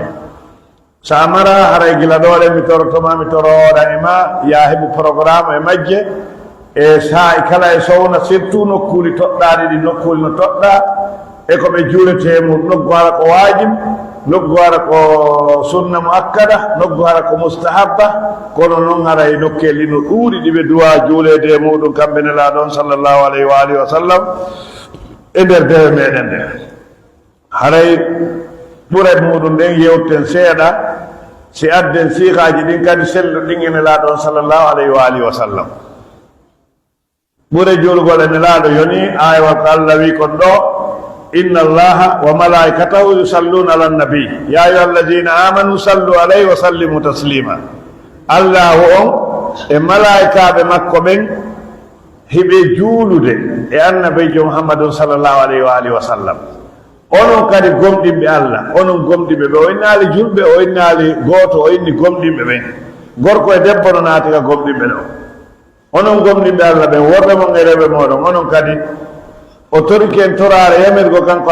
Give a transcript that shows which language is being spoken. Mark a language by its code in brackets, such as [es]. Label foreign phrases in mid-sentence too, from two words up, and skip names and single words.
[ff] sa mara haray gila ɗo ɗen mi torotoma mi toroɗanima ya heɓu programme e majje e sa e kala e sowna surtout nokkuli toɗɗaɗi ɗi nokkuli no toɗɗa e ko ɓe juulete mum noggu hara ko wajib noggu hara ko sunna mo akkada noggu hara ko mustahabba kono noon haray nokkelli no ɗuuɗi ɗiɓe duwa juulede e muɗum kamɓe nelaɗon [ar] صلى الله عليه وآله وسلم [ff] e nder dewe meɗen nde. haray ɓure muɗum ɗen yewten seeɗa si adden siikaaji ɗin kadi sellu ɗin e nelaaɗo on [ar] صلى الله عليه وآله وسلم. [ff] ɓure juulgol e nelaaɗo yoni aywa ko Allah wi kon ɗo [ar] إن الله وملائكته يصلون على النبي يا أيها الذين آمنوا صلوا عليه وسلموا تسليما. [ff] allahu on e malaikaɓe makko ɓen hiɓe juulude e annabijo muhammadun [ar] صلى الله عليه وآله وسلم. [ff] onon kadi gomɗinɓe Allah onon gomɗinɓe ɓe o innaali julɓe o innaali gooto o inni gomɗinɓe ɓen gorko e debbo no naati ka gomɗinɓe ɗo onon gomɗinɓe Allah ɓen worɓe mon e rewɓe moɗon onon kadi o toriki en toraare yamirgo kanko